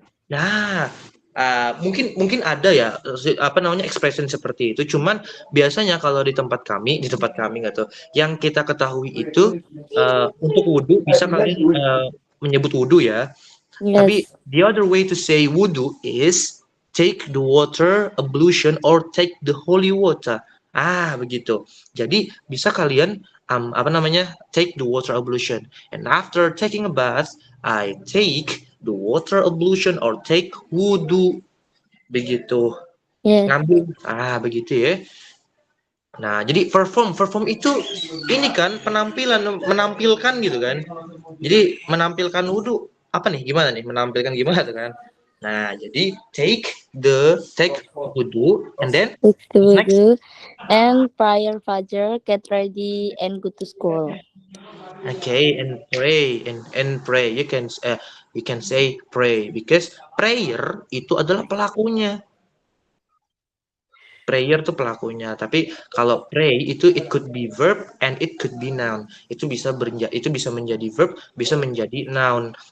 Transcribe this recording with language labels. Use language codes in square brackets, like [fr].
[id] Nah, mungkin ada ya apa namanya expression seperti itu. Cuman biasanya kalau di tempat kami nggak tuh, yang kita ketahui itu untuk wudu bisa kalian menyebut wudu ya. Tapi [en] Yes. the other way to say wudu is take the water ablution or take the holy water. [id] Begitu. Jadi bisa kalian apa namanya [en] take the water ablution, and after taking a bath, I take the water ablution or take wudu. [id] Begitu. [en] Yes. [id] Ngambil. Begitu ya. Nah, jadi perform itu ini kan menampilkan gitu kan. Jadi menampilkan wudu apa nih? Gimana nih? Menampilkan gimana tuh kan? Nah, jadi [en] take wudu and then Take the next. wudu and prayer fajr, get ready and go to school. Okay, and pray and pray. You can say pray because prayer [id] itu adalah pelakunya. [en] Prayer [id] tuh pelakunya, tapi kalau pray itu [en] it could be verb and it could be noun. [id] Itu bisa menjadi verb, bisa menjadi noun.